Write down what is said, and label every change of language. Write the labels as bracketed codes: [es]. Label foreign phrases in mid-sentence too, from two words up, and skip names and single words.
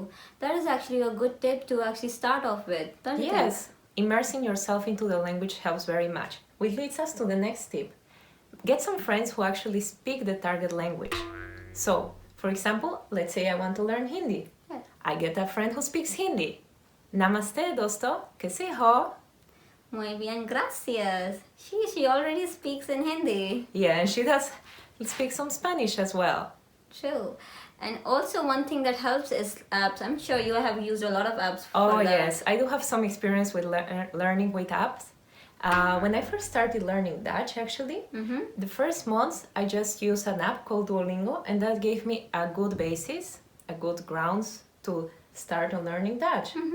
[en] That is actually a good tip to actually start off with, don't you think? Yes, immersing yourself into the language helps very much, which leads us to the next tip. Get some friends who actually speak the target language. So, for example, let's say I want to learn Hindi. Yeah. I get a friend who speaks Hindi. [hi] नमस्ते, दोस्तो, कैसे हो? [es] Muy bien, gracias. [en] She already speaks in Hindi. Yeah, and she does speak some Spanish as well. True. And also one thing that helps is apps. I'm sure you have used a lot of apps for Oh that. yes, I do have some experience with learning with apps. When I first started learning Dutch, actually, the first months I just used an app called Duolingo, and that gave me a good basis, a good grounds to start on learning Dutch.